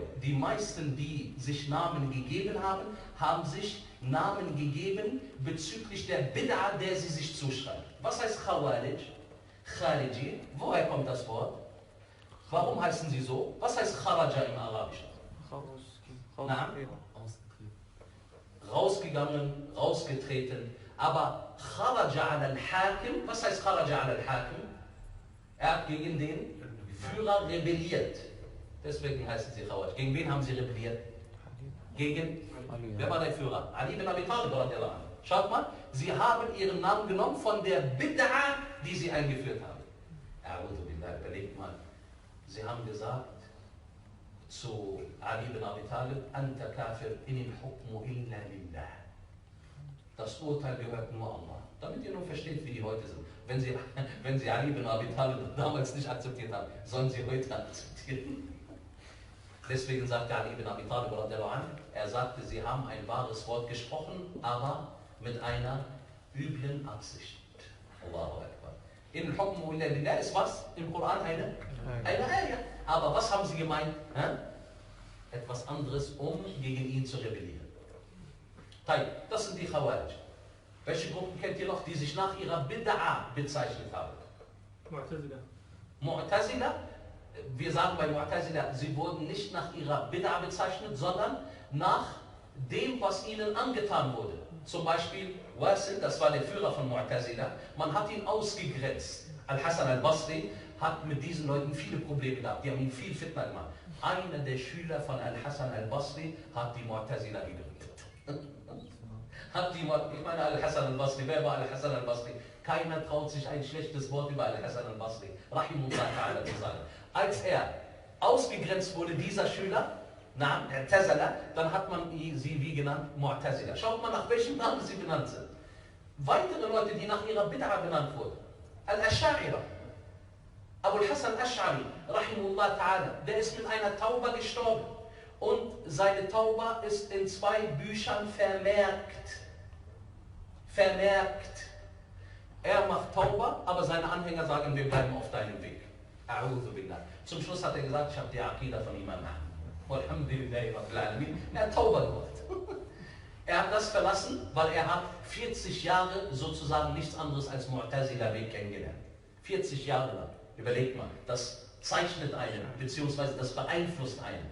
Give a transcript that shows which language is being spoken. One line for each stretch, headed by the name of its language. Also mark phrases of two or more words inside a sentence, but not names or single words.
German: Die meisten, die sich Namen gegeben haben, haben sich Namen gegeben bezüglich der Bid'a, der sie sich zuschreiben. Was heißt Khawarij? Khariji? Woher kommt das Wort? Warum heißen sie so? Was heißt Kharaja im Arabischen? Rausgegangen, rausgetreten. Aber
Arabic: خرج الحاكم,
German: was heißt
Arabic: خرج الحاكم?
German: Er hat gegen den Führer rebelliert. Deswegen heißen sie Khawarij. Gegen wen haben sie rebelliert? Gegen, wer war der Führer? Ali bin Abi Talib. Schaut mal, sie haben ihren Namen genommen von der Bid'a, die sie eingeführt haben. Überlegt mal. Sie haben gesagt zu Ali bin Abi Talib,
Arabic: أنت كافر، إن الحكم إلا لله.
German: Das Urteil gehört nur Allah. Damit ihr nur versteht, wie die heute sind. Wenn sie Ali bin Abi Talib damals nicht akzeptiert haben, sollen sie heute akzeptieren. Deswegen sagte Ali bin Abi Talib, er sagte, sie haben ein wahres Wort gesprochen, aber mit einer üblen Absicht.
Arabic: الله أكبر. إن الحكم إلا لله
German: ist was? Im Koran eine Ayah. Aber was haben sie gemeint? Etwas anderes, um gegen ihn zu rebellieren. Teil, das sind die Khawarij. Welche Gruppen kennt ihr noch, die sich nach ihrer Bid'a bezeichnet haben? Mu'tazila. Wir sagen bei Mu'tazila, sie wurden nicht nach ihrer Bid'a bezeichnet, sondern nach dem, was ihnen angetan wurde. Zum Beispiel Wasil, das war der Führer von Mu'tazila, man hat ihn ausgegrenzt. Al-Hasan al-Basri hat mit diesen Leuten viele Probleme gehabt, die haben ihn viel Fitna gemacht. Einer der Schüler von Al-Hasan al-Basri hat die Mu'tazila gegründet. Ich meine Al-Hasan al-Basri, wer war Al-Hasan al-Basri? Keiner traut sich ein schlechtes Wort über Al-Hasan al-Basri,
Arabic: رحمه الله تعالى,
German: zu sagen. Als er ausgegrenzt wurde, dieser Schüler, Namen, Tazala, dann hat man sie wie genannt? Mu'tazila. Schaut mal, nach welchem Namen sie benannt sind. Weitere Leute, die nach ihrer Bid'a benannt wurden. Al-Ash'a'ira. Abul Hasan Ash'ari,
Arabic: رحمه الله تعالى,
German: der ist mit einer Tauba gestorben. Und seine Tauba ist in 2 Büchern vermerkt. Er macht Tauba, aber seine Anhänger sagen, wir bleiben auf deinem Weg.
Arabic: أعوذ بالله.
German: Zum Schluss hat er gesagt, ich habe die Aqiedah von Imam haben.
Arabic: والحمد لله رب العالمين.
German: Er hat Tauba gemacht. Er hat das verlassen, weil er hat 40 Jahre sozusagen nichts anderes als Mu'tazila-Weg kennengelernt. 40 Jahre lang. Überlegt mal, das zeichnet einen, beziehungsweise das beeinflusst einen.